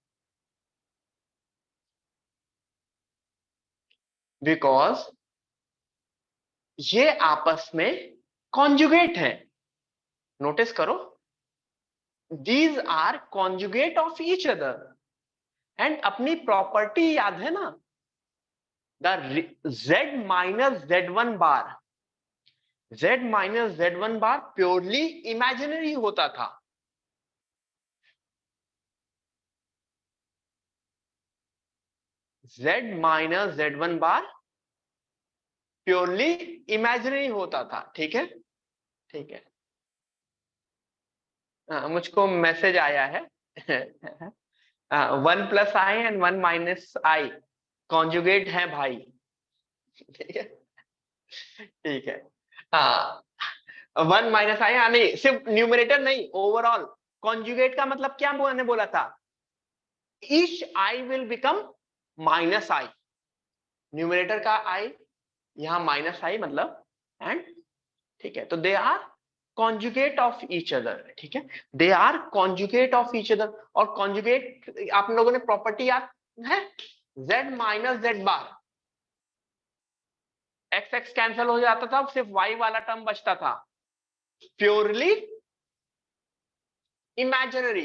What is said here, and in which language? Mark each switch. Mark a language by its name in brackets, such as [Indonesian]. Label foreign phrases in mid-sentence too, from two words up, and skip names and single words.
[Hindi] बिकॉज ये आपस में कॉन्जुगेट है। [English] नोटिस [Hindi] करो, [English] these are conjugate of each other, and [Hindi] अपनी [English] प्रॉपर्टी [Hindi] याद है ना, [English] the z - z1 bar, z - z1 bar purely imaginary [Hindi] होता था। z - z1 [English] bar purely imaginary [Hindi] होता था, ठीक है, ठीक है। मुझको मैसेज आया है 1 + i एंड 1 - i कॉन्जुगेट है भाई, ठीक है, ठीक है। हाँ, 1 - i, नहीं सिर्फ न्यूमरेटर नहीं, [English] overall conjugate [Hindi] का मतलब क्या मैंने बोला था, [English] each i will become -i, न्यूमरेटर [Hindi] का i यहां -i मतलब, [English] एंड, [Hindi] ठीक है, तो [English] they are conjugate of each other, [Hindi] ठीक है, [English] they are conjugate of each other. [Hindi] और कॉन्जुगेट आप लोगों ने प्रॉपर्टी याद है, z - z बार, x x कैंसिल हो जाता था, सिर्फ y वाला टर्म बचता था, [English] purely imaginary.